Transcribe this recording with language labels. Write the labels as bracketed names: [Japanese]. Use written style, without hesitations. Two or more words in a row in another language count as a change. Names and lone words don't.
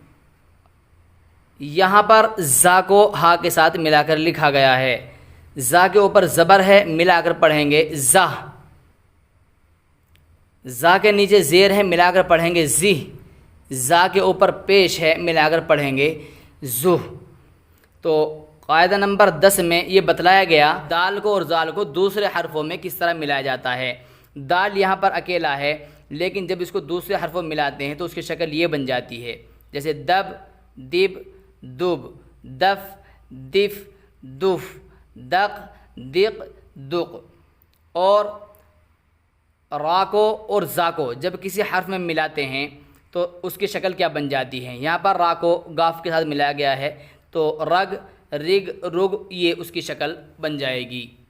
[Urdu] یہاں پر زا کو ہا کے ساتھ ملا کر لکھا گیا ہے، زا کے اوپر زبر ہے، ملا کر پڑھیں گے زہ، زا کے نیچے زیر ہے، ملا کر پڑھیں گے زہ، زا کے اوپر پیش ہے، ملا کر پڑھیں گے زہ۔ تو قاعدہ نمبر 10 میں یہ بتلایا گیا دال کو اور زال کو دوسرے حرفوں میں کس طرح ملایا جاتا ہے۔ دال یہاں پر اکیلا ہے، لیکن جب اس کو دوسرے حرفوں میں ملاتے ہیں تو اس کی شکل یہ بن جاتی ہے، جیسے دب، دب، دب، دف، دف، دف، دق، دق، دق۔ اور را کو اور زا کو جب کسی حرف میں ملاتے ہیں تو اس کی شکل کیا بن جاتی ہے۔ یہاں پر را کو گاف کے ساتھ ملایا گیا ہے تو رگ، رگ، رگ، یہ اس کی شکل بن جائے گی۔